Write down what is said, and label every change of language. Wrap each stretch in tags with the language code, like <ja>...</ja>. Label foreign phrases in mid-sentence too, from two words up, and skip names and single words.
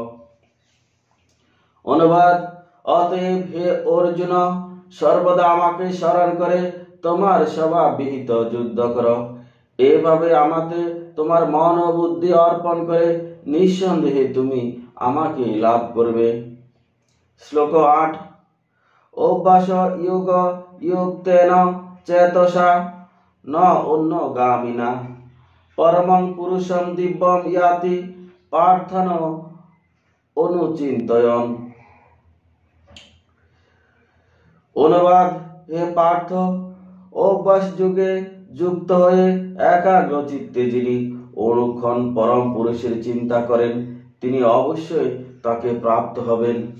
<bn>অনুবাদ: অতএব হে অর্জুন, সর্বদা আমাকে স্মরণ করে তোমার স্বভাব বিহিত যুদ্ধ করো। এভাবে আমাকে তোমার মন ও বুদ্ধি অর্পণ করে নিঃসন্দেহে তুমি আমাকে লাভ করবে।</bn> <sa>শ্লোক 8। অভ্যাস যোগ যুক্তেন চেতসা ন অন্যগামিনা পরমং পুরুষম দিব্যম ইয়াতি পার্থন অনুচিন্তয়ন।</sa> <bn>অনুবাদ: হে পার্থ, অভ্যাস যুগে যুক্ত হয়ে একাগ্র চিত্তে যিনি অনুক্ষণ পরম পুরুষের চিন্তা করেন, তিনি অবশ্যই তাকে প্রাপ্ত হবেন।</bn>